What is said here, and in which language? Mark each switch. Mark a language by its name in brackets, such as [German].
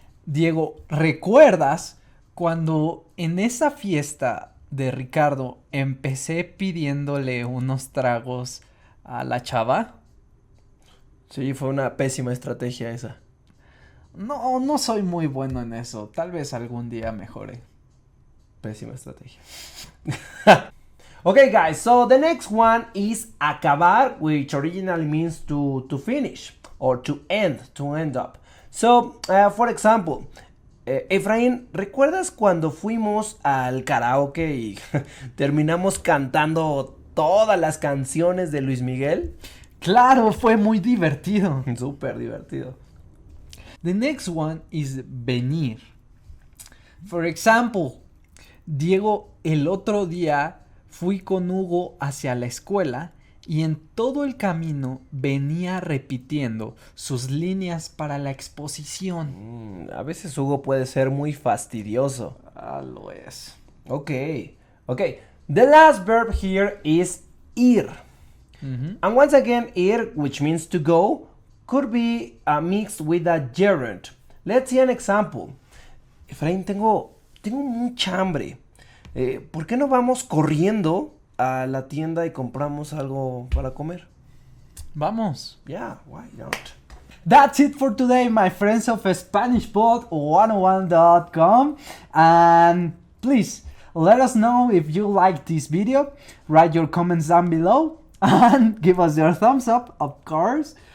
[Spanish] Diego, ¿recuerdas cuando en esa fiesta de Ricardo empecé pidiéndole unos tragos a la chava? Sí, fue una pésima estrategia esa. No soy muy bueno en eso. Tal vez algún día mejore. Pésima estrategia. [English] Okay, guys, so the next one is acabar, which originally means to finish or to end up. So, for example, [Spanish] Efraín, ¿recuerdas cuando fuimos al karaoke y terminamos cantando todas las canciones de Luis Miguel? Claro, fue muy divertido. Súper divertido. [English] The next one is venir. For example, [Spanish] Diego, el otro día fui con Hugo hacia la escuela y en todo el camino venía repitiendo sus líneas para la exposición. A veces Hugo puede ser muy fastidioso. Lo es. [English] Okay. The last verb here is ir. And once again, ir, which means to go, could be mixed with a gerund. Let's see an example. [Spanish] Efraín, tengo mucha hambre. ¿Por qué no vamos corriendo a la tienda y compramos algo para comer? Vamos. [English] Yeah, why not? That's it for today, my friends of SpanishPod101.com. And please, let us know if you like this video. Write your comments down below. And give us your thumbs up, of course.